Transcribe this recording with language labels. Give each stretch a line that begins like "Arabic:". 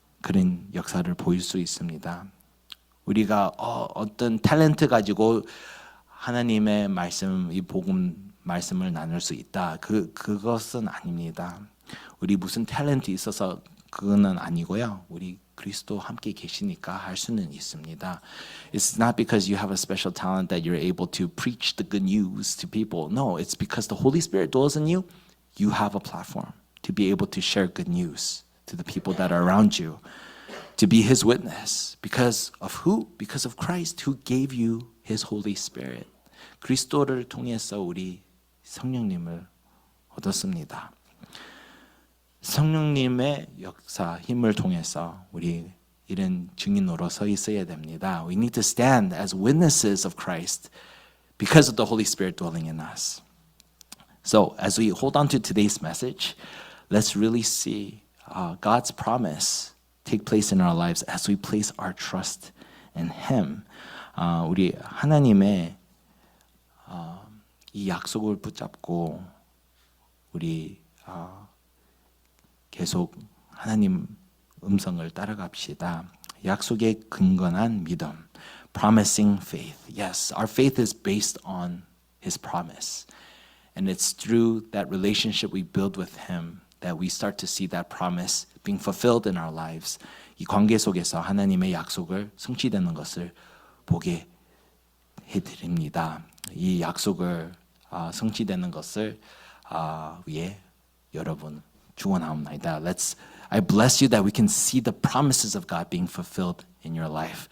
Korean: 그런 역사를 보일 수 있습니다. 우리가 어떤 탤런트 가지고 하나님의 말씀, 이 복음 말씀을 나눌 수 있다. 그것은 아닙니다. 우리 무슨 탤런트 있어서 그거는 아니고요. 우리 그리스도 함께 계시니까 할 수는 있습니다.
English: It's not because you have a special talent that you're able to preach the good news to people. No, it's because the Holy Spirit dwells in you. You have a platform to be able to share good news to the people that are around you. To be His witness. Because of who? Because of Christ who gave you His Holy Spirit.
Korean: 그리스도를 통해서 우리 성령님을 얻었습니다. 성령님의 역사, 힘을 통해서 우리 이런 증인으로 서 있어야 됩니다.
English: We need to stand as witnesses of Christ because of the Holy Spirit dwelling in us. So as we hold on to today's message, let's really see God's promise take place in our lives as we place our trust in Him.
Korean: 우리 하나님의 이 약속을 붙잡고 우리 계속 하나님 음성을 따라갑시다. 약속에 근거한 믿음.
English: Promising faith. Yes, our faith is based on His promise. And it's through that relationship we build with Him that we start to see that promise being fulfilled in our lives.
Korean: 이 관계 속에서 하나님의 약속을 성취되는 것을 보게 해드립니다. 이 약속을 성취되는 것을 위해 여러분 축원하옵나이다.
English: I bless you that we can see the promises of God being fulfilled in your life.